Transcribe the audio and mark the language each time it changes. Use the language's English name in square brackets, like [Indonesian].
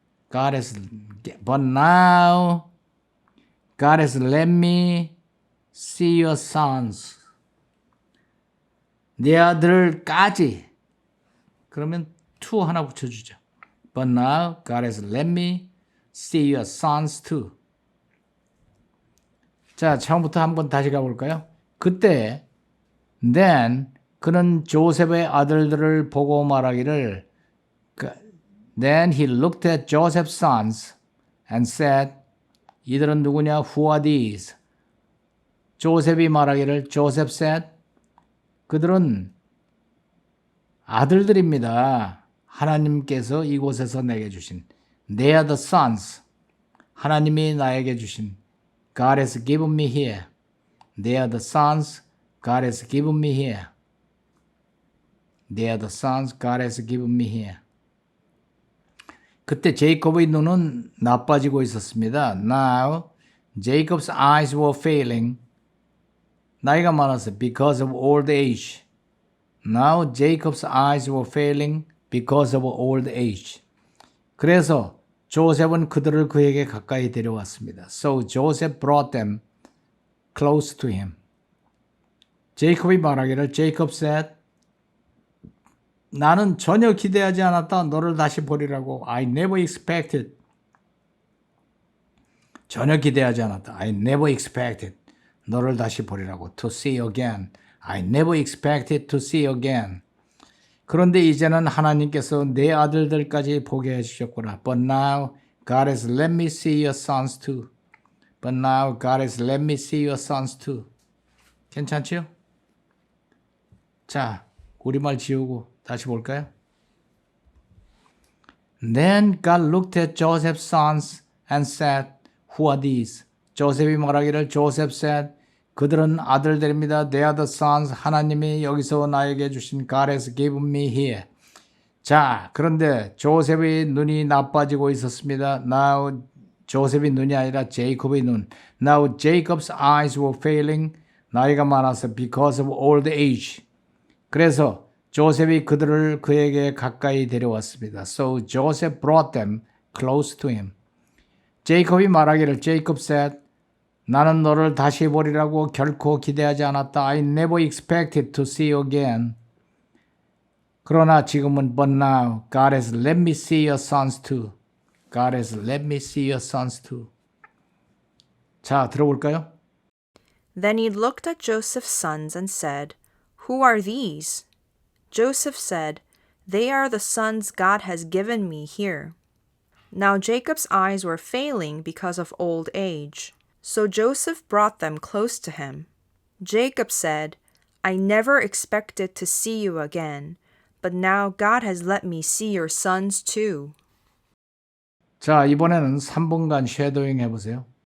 [English] But now God has let me see your sons. [Korean] 내 아들까지. 그러면 to 하나 붙여주죠. [English] But now God has let me see your sons too. [Korean] 자, 처음부터 한번 다시 가볼까요? 그때 [English] then [Korean] 그는 조셉의 아들들을 보고 말하기를 [English] Then he looked at Joseph's sons and said [Korean] 이들은 누구냐? [English] Who are these? [Korean] 조셉이 말하기를 [English] Joseph said [Korean] 그들은 아들들입니다. 하나님께서 이곳에서 내게 주신 [English] They are the sons. [Korean] 하나님이 나에게 주신 [English] God has given me here. They are the sons God has given me here. They are the sons God has given me here. [Korean] 그때 제이콥의 눈은 나빠지고 있었습니다. [English] Now Jacob's eyes were failing. [Korean] 나이가 많아서 [English] because of old age. Now Jacob's eyes were failing because of old age. [Korean] 그래서 조셉은 그들을 그에게 가까이 데려왔습니다. [English] So Joseph brought them close to him. [Korean] 제이콥이 말하기를 [English] Jacob said [Korean] 나는 전혀 기대하지 않았다. 너를 다시 보리라고. [English] I never expected. [Korean] 전혀 기대하지 않았다. [English] I never expected. [Korean] 너를 다시 보리라고. [English] To see you again. I never expected to see you again. [Korean] 그런데 이제는 하나님께서 내 아들들까지 보게 해주셨구나. [English] But now God has let me see your sons too. But now God has let me see your sons too. [Korean] 괜찮지요? 자, 우리말 지우고 다시 볼까요? [English] Then God looked at Joseph's sons and said, Who are these? [Korean] 조셉이 말하기를 [English] Joseph said, [Korean] 그들은 아들들입니다. [English] They are the sons. [Korean] 하나님이 여기서 나에게 주신 [English] God has given me here. [Korean] 자, 그런데 조셉의 눈이 나빠지고 있었습니다. Now, 조셉의 눈이 아니라 제이콥의 눈. [English] Now, Jacob's eyes were failing. [Korean] 나이가 많아서 [English] because of old age. [Korean] 그래서 조셉이 그들을 그에게 가까이 데려왔습니다. [English] So Joseph brought them close to him. [Korean] 제이콥이 말하기를 [English] Jacob said, [Korean] 나는 너를 다시 보리라고 결코 기대하지 않았다. [English] I never expected to see you again. [Korean] 그러나 지금은 [English] but now God has let me see your sons too. God has let me see your sons too. [Korean] 자, 들어볼까요? [English] Then he looked at Joseph's sons and said, Who are these? Joseph said, They are the sons God has given me here. Now Jacob's eyes were failing because of old age. So Joseph brought them close to him. Jacob said, I never expected to see you again, but now God has let me see your sons too. [Korean] 자, 이번에는 3분간 쉐도잉 해보세요.